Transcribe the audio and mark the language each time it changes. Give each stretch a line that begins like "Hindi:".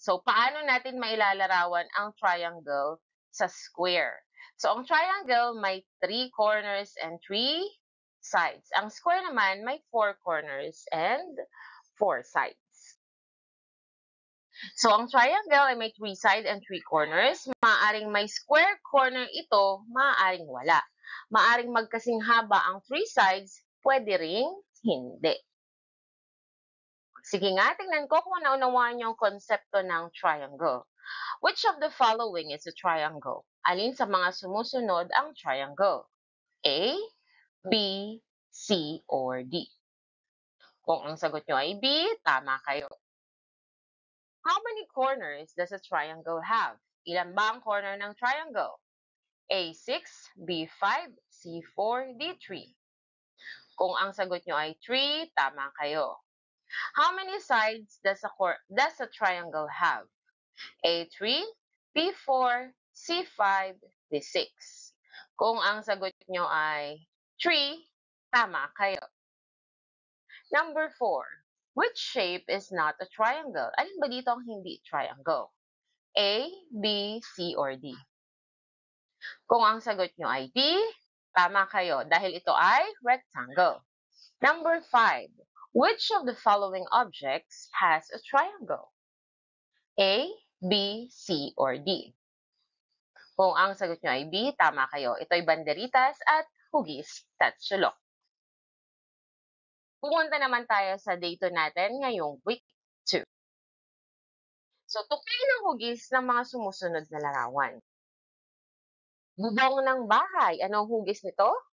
Filipino: So, paano natin mailalarawan ang triangle sa square? So, ang triangle may
English: 3 corners and 3 sides.
Filipino: Ang square naman may
English: 4 corners and 4 sides.
Filipino: So, ang triangle ay may
English: 3 sides and 3 corners.
Filipino: Maaaring may square corner ito, maaaring wala. Maaaring magkasing haba ang 3 sides, pwede ring hindi. Sige nga, tingnan ko kung naunawaan niyo ang konsepto ng triangle.
English: Which of the following is a triangle?
Filipino: Alin sa mga sumusunod ang triangle? A, B, C, or D? Kung ang sagot nyo ay B, tama kayo.
English: How many corners does a triangle have?
Filipino: Ilan ba ang corner ng triangle? A6, B5, C4, D3. Kung ang sagot nyo ay 3, tama kayo.
English: How many sides does a triangle have? A3, B4, C5, D6.
Filipino: Kung ang sagot nyo ay 3, tama kayo.
English: Number 4. Which shape is not a triangle?
Filipino: Alin ba dito ang hindi triangle? A, B, C, or D? Kung ang sagot nyo ay D, tama kayo dahil ito ay rectangle.
English: Number 5. Which of the following objects has a triangle? A, B, C, or D?
Filipino: Kung ang sagot nyo ay B, tama kayo. Ito ay banderitas at hugis, tatsulok. Pumunta naman tayo sa data natin ngayong week 2. So, tuklayin ng hugis ng mga sumusunod na larawan. Bubong ng bahay. Anong hugis nito?